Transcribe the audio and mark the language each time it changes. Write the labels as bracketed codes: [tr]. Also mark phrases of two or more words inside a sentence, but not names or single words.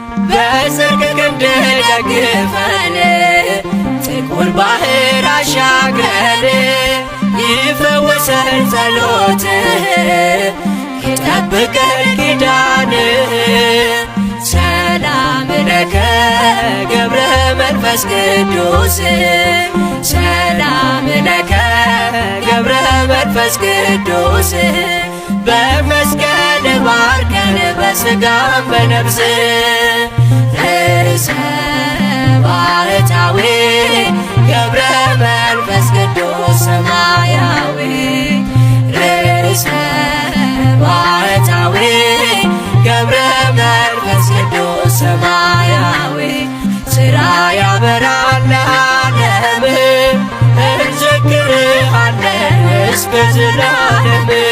[am] በጽድቅ ክንድ ደግፈን ጥቁር ባህር አሻግረን ይፈወሰን ጸሎትህ ይጠብቀን ኪዳንህ። [gez] ሰላም ለከ [am] ገብረ መንፈስ ቅዱስ፣ [gez] ሰላም ለከ [am] ገብረ መንፈስ ቅዱስ። በመስቀል ባርከን በስጋ በነፍስ [gez] ርእሰ ባሕታዊ ገብረ መንፈስ ቅዱስ ሰማያዊ፣ ርእሰ ባሕታዊ ገብረ መንፈስ ቅዱስ ሰማያዊ። [am] ስራ ያበራል ዓለም፣ እንዘክርሃለን እስከ ዘላለም።